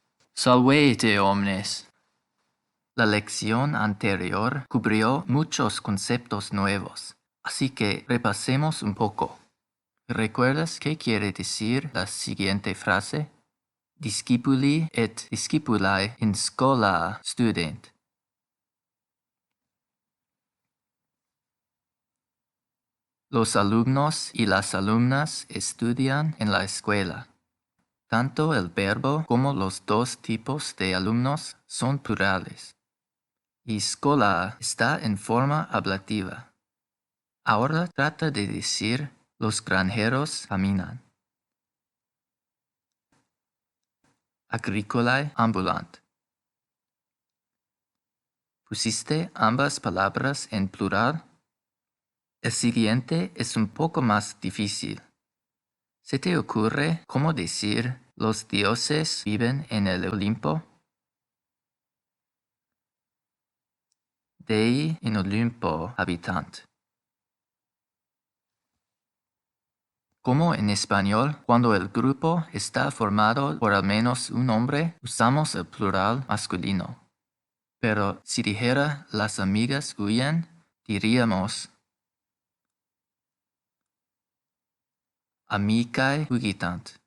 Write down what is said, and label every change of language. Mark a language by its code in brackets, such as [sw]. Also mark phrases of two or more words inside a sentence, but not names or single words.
[la] Salvete omnes. [es] La lección anterior cubrió muchos conceptos nuevos, así que repasemos un poco. ¿Recuerdas qué quiere decir la siguiente frase? [la] Discipuli et discipulae in schola student. [es] Los alumnos y las alumnas estudian en la escuela. Tanto el verbo como los dos tipos de alumnos son plurales. Y schola está en forma ablativa. Ahora trata de decir los granjeros caminan. [la] Agricolae ambulant. [es] ¿Pusiste ambas palabras en plural? El siguiente es un poco más difícil. ¿Se te ocurre cómo decir los dioses viven en el Olimpo? [la] Dei in Olimpo habitant. [es] Como en español, cuando el grupo está formado por al menos un hombre, usamos el plural masculino. Pero si dijera las amigas huyen, diríamos [la] amicae fugitant.